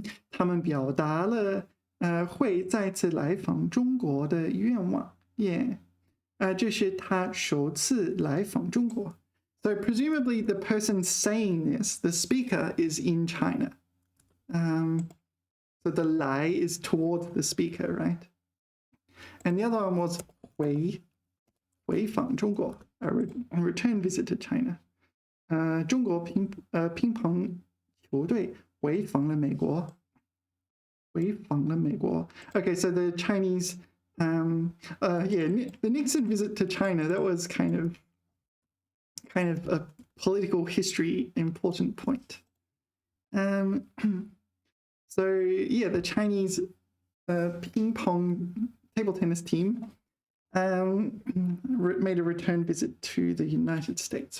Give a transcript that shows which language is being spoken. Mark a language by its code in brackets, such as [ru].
[zh] 他们表达了会再次来访中国的愿望. Yeah. 这是他首次来访中国. [en] So presumably the person saying this, the speaker, is in China. So the 来 is towards the speaker, right? And the other one was [zh] 回访中国, [en] a return visit to China. [zh] 中国乒乓球队回访了美国. [en] Okay, so the Chinese, the Nixon visit to China, that was kind of a political history important point. So yeah, the Chinese ping pong table tennis team made a return visit to the United States.